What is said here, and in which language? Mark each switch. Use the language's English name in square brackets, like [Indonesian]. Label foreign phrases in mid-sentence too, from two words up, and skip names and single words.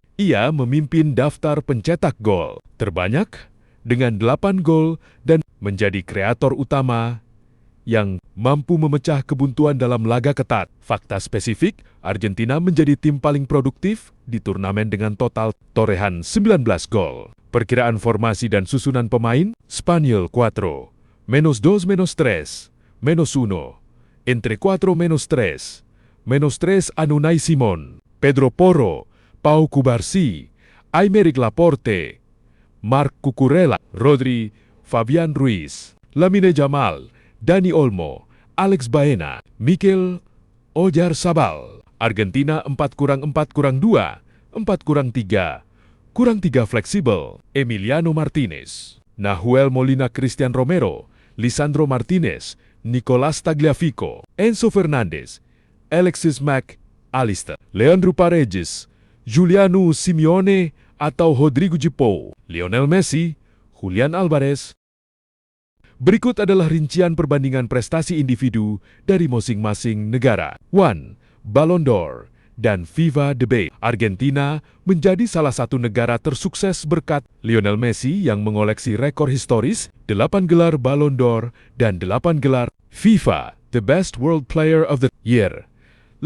[Indonesian] Ia memimpin daftar pencetak gol terbanyak dengan 8 gol dan menjadi kreator utama yang mampu memecah kebuntuan dalam laga ketat. Fakta spesifik, Argentina menjadi tim paling produktif di turnamen dengan total torehan 19 gol. Perkiraan formasi dan susunan pemain, Spanyol 4, -2 -3, -1, entre 4 -3, -3 Unai Simon, Pedro Porro, Pau Cubarsí, Aymeric Laporte, Marc Cucurella, Rodri, Fabian Ruiz, Lamine Yamal, Dani Olmo, Alex Baena, Mikel Oyarzabal. Argentina 4-4-2, 4-3, -3 fleksibel, Emiliano Martinez, Nahuel Molina, Christian Romero, Lisandro Martinez, Nicolás Tagliafico, Enzo Fernandez, Alexis Mac Allister, Leandro Paredes, Juliano Simeone atau Rodrigo de Paul, Lionel Messi, Julian Alvarez. Berikut adalah rincian perbandingan prestasi individu dari masing-masing negara. 1. Ballon d'Or dan FIFA Debate. Argentina menjadi salah satu negara tersukses berkat Lionel Messi yang mengoleksi rekor historis 8 gelar Ballon d'Or dan 8 gelar FIFA The Best World Player of the Year.